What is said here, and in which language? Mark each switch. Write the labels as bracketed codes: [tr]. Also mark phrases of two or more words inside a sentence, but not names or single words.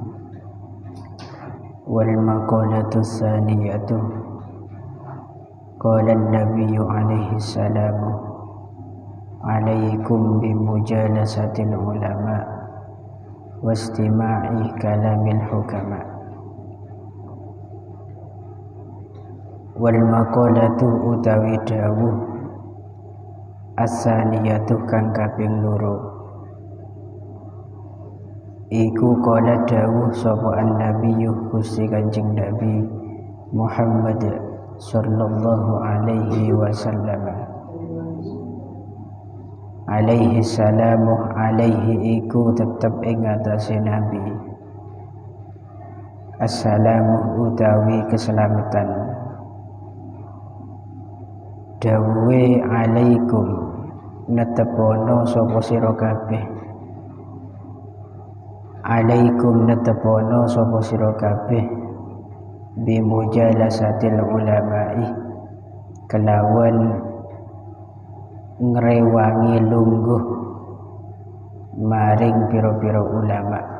[ar] والمقالة الثانية قال النبي عليه السلام عليكم بمجالسة العلماء واستماع كلام الحكماء. والمقالة [jv] utawi dawuh as-saniyatu kang kaping loro iku qala dawuh sapa an-nabiyyu Gusti Kanjeng Nabi Muhammad [ar] صلى الله عليه وسلم. عليه السلام, [jv] alaihi iku tetep ing atase Nabi. Assalamu utawi keselamatan. Dawuhe alaikum netepono sapa sira kabeh. Alaikum netepono sapa sira kabeh [ar] بمجالسة العلماء [jv] kelawan ngrewangi lungguh maring pira-pira ulama.